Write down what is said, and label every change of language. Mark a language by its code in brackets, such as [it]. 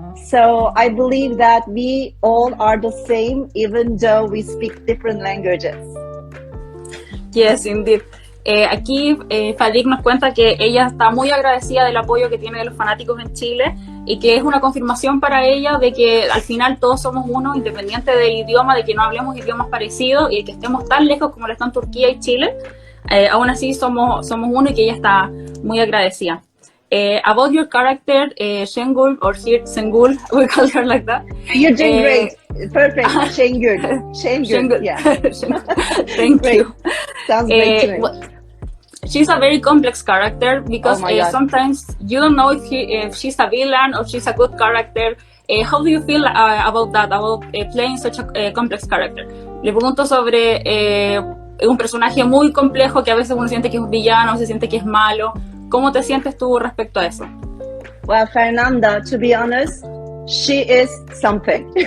[en] So I believe that we all are the same, even though we speak different languages. Yes, indeed. [es] Aquí Fadik nos cuenta que ella está muy agradecida del apoyo que tiene de los fanáticos en Chile y que es una confirmación para ella de que al final todos somos uno, independiente del idioma, de que no hablemos idiomas parecidos y que estemos tan lejos como lo están Turquía y Chile. Aún así somos uno y que ella está muy agradecida. [en] About your character, Şengül, or here Şengül, we call her like that. You're doing great. Perfect. Şengül. Şengül. Yeah. Thank you. Sounds great to me. Well, she's a very complex character because sometimes you don't know if she's a villain or she's a good character. How do you feel about that, about playing such a complex character? [es] Le pregunto sobre un personaje muy complejo que a veces uno siente que es un villano, se siente que es malo. ¿Cómo te sientes tú respecto a eso? [en] Well, Fernanda, to be honest, she is something.